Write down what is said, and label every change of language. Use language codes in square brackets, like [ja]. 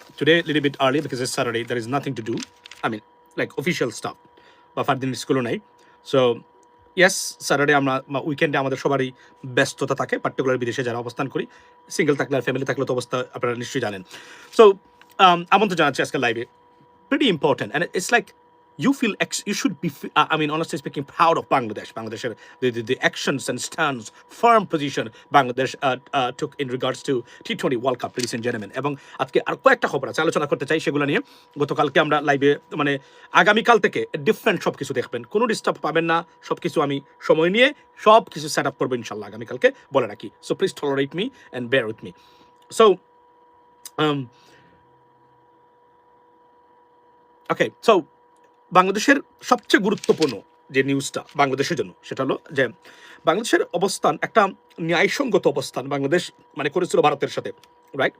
[en] Today little bit early because it's Saturday, there is nothing to do. I mean like official stuff [bn] বা ফারদিন স্কুলও নাই। [en] so yes, [bn] Saturday আমরা উইকেন্ডে আমাদের সবারই ব্যস্ততা থাকে, পার্টিকুলার বিদেশে যারা অবস্থান করি। সিঙ্গেল থাকলে আর ফ্যামিলি থাকলে তো অবস্থা আপনারা নিশ্চয়ই জানেন। সো আমন্ত্রণ জানাচ্ছি আজকে লাইভে। [en] Pretty important, and it's like you feel you should be I mean, honestly speaking, proud of Bangladesh. Bangladesh's the actions and stance, firm position Bangladesh took in regards to T20 World Cup, ladies and gentlemen. [bn] এবং আজকে আর কয়েকটা খবর আছে, আলোচনা করতে চাই সেগুলো নিয়ে। গতকালকে আমরা লাইভে মানে আগামীকাল থেকে ডিফারেন্ট সব কিছু দেখবেন, কোনো ডিস্টার্ব পাবেন না। সব কিছু আমি সময় নিয়ে সব কিছু সেট আপ করবো ইনশাল্লাহ আগামীকালকে, বলে রাখি। [en] So please tolerate me and bear with me. [bn] So okay, so বাংলাদেশের সবচেয়ে গুরুত্বপূর্ণ যে নিউজটা বাংলাদেশের জন্য, সেটা হলো যে বাংলাদেশের অবস্থান একটা ন্যায়সঙ্গত অবস্থান বাংলাদেশ মানে করেছিল ভারতের সাথে, রাইট?